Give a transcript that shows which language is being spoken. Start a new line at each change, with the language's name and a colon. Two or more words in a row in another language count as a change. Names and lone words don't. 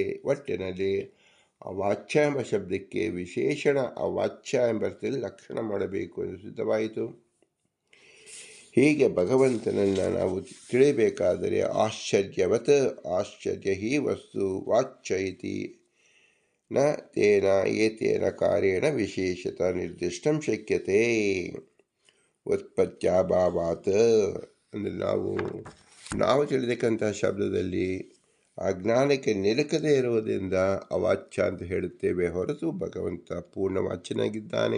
Kannada: ಒಟ್ಟಿನಲ್ಲಿ ಅವಾಚ್ಯ ಎಂಬ ಶಬ್ದಕ್ಕೆ ವಿಶೇಷಣ ಅವಾಚ್ಯ ಎಂಬರ್ಥದಲ್ಲಿ ಲಕ್ಷಣ ಮಾಡಬೇಕು ಎಂದು ಸಿದ್ಧವಾಯಿತು. ಹೀಗೆ ಭಗವಂತನನ್ನು ನಾವು ತಿಳಿಯಬೇಕಾದರೆ
Sanskrit: ಆಶ್ಚರ್ಯವತ್ ಆಶ್ಚರ್ಯ ಹಿ ವಸ್ತು ವಾಚ್ಯ ಇತಿ ನ ತೇನ ಏತೇನ ಕಾರ್ಯೇಣ ವಿಶೇಷತ ನಿರ್ದಿಷ್ಟಂ ಶಕ್ಯತೆ.
Kannada: ಉತ್ಪತ್ತ್ಯಾಭಾವಾತ್ ಅಂದರೆ ನಾವು ತಿಳಿದಕ್ಕಂತಹ ಶಬ್ದದಲ್ಲಿ ಅಜ್ಞಾನಕ್ಕೆ ನಿಲುಕದೇ ಇರುವುದರಿಂದ ಅವಾಚ್ಯ ಅಂತ ಹೇಳುತ್ತೇವೆ ಹೊರತು ಭಗವಂತ ಪೂರ್ಣವಾಚ್ಯನಾಗಿದ್ದಾನೆ.